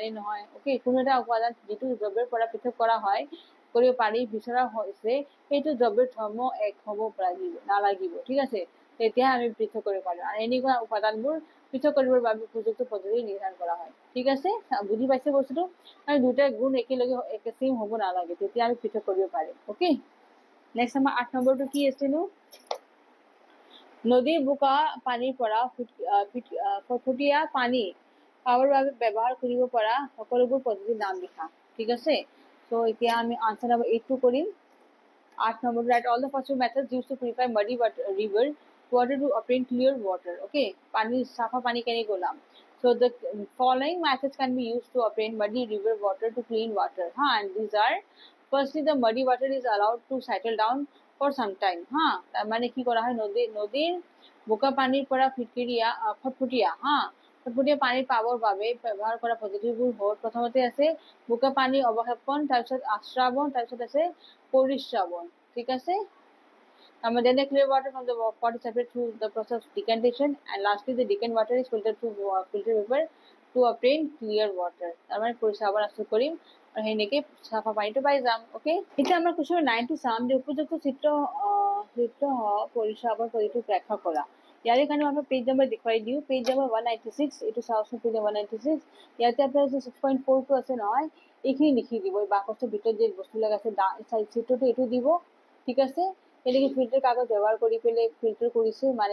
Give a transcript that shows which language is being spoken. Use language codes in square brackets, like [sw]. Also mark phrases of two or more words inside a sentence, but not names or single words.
[as] নে নহয় ওকে কোনো এটা উপাদান যিটো দ্ৰব্যৰ পৰা পৃথক কৰা হয় কৰিব পাৰি বিচৰা হৈছে সেইটো দ্ৰব্যৰ ধৰ্ম এক হ'ব নালাগিব ঠিক আছে তেতিয়া আমি পৃথক কৰিব পাৰো আৰু এনেকুৱা উপাদানবোৰ পৃথক কৰিবৰ বাবে উপযুক্ত পদ্ধতি নিৰ্ধাৰণ কৰা হয় ঠিক আছে বুজি পাইছে বস্তুটো আৰু দুটা গুণ একেলগে সেম হ'ব নালাগে তেতিয়া আমি পৃথক কৰিব পাৰিম [en] okay next [as] আমাৰ 8 নম্বৰটো কি আছেনো নদীৰ বোকা পানীৰ পৰা ফটফটীয়া পানী পাবৰ বাবে ব্যৱহাৰ কৰিব পৰা সকলোবোৰ পদ্ধতিৰ নাম লিখা ঠিক আছে সো এতিয়া আমি আনসাৰ নম্বৰ 8 টো কৰিম [en] 8 number write all the possible methods used to purify muddy river water to obtain clear water okay [as] পানী চাফা পানী কেনে গ'লাম [en] so the following methods can be used to obtain muddy river water to clean water and these are firstly the muddy water is allowed to settle down for some time [as] তাৰ মানে কি কৰা হয় নদীৰ বোকা পানীৰ পৰা ফটফটিয়া ফটফটিয়া পানী পাবৰ বাবে ব্যৱহাৰ কৰা পদ্ধতিবোৰ হ'ল প্ৰথমতে আছে বোকা পানী অৱক্ষেপণ তাৰপিছত আশ্ৰাৱণ তাৰপিছত আছে পৰিশ্ৰাৱণ ঠিক আছে [en] then the clear water [as] from the pot is separated through the process of decantation and lastly the decant water is filtered through filter paper to obtain clear water তাৰ মানে পৰিশ্ৰাৱণ আছে কৰিম আৰু হেনেকে সাফা পানীটো পাই যাম ওকে এতিয়া আমাৰ কুৱেশ্যন 9 টো চাম যে উপযুক্ত চিত্ৰ পৰিশ্ৰাৱণ পদ্ধতিটো ব্যাখ্যা কৰা ইয়াৰে কাৰণে আমি পেজ নম্বৰ দেখুৱাই দিও পেজ নম্বৰ 196 এটো চাওচোন পেজ 196 ইয়াতে আপোনাৰ 6.4 টো আছে নহয় এইখিনি লিখি দিব এই বাকসৰ ভিতৰত যে বস্তুবিলাক আছে চিত্ৰটো এটো দিব ঠিক আছে এলিকে ফিল্টাৰ কাগজ ব্যৱহাৰ কৰি পেলে ফিল্টাৰ কৰিছে মানে